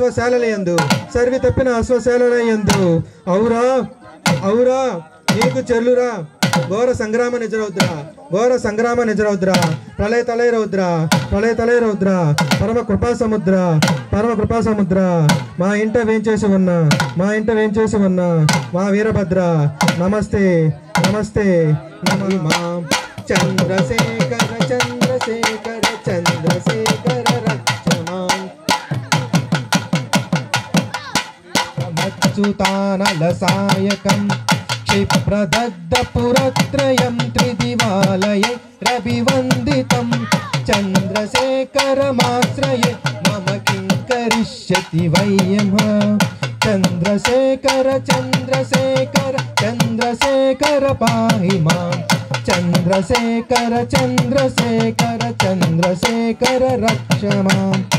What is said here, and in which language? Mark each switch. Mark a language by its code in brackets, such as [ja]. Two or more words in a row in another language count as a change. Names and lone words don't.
[te] అశ్వశాలయందు ఔరా నీకు చెల్లురా ఘోర సంగ్రామ నిజరౌద్ర ప్రళయ తలై రౌద్ర పరమ కృపా సముద్ర మా ఇంట వేంచేసి ఉన్న మా వీరభద్ర [sa] నమస్తే నమః చంద్రశేఖర రక్షమాన్ అచ్యుతానలసాయకం क्षिप्रदग्धपुरत्रयं त्रिदिवालये रविवन्दितं चन्द्रशेखरमाश्रये मम किं करिष्यति वयः चन्द्रशेखर चन्द्रशेखर चन्द्रशेखर पाहि मां चन्द्रशेखर चन्द्रशेखर चन्द्रशेखर रक्ष मां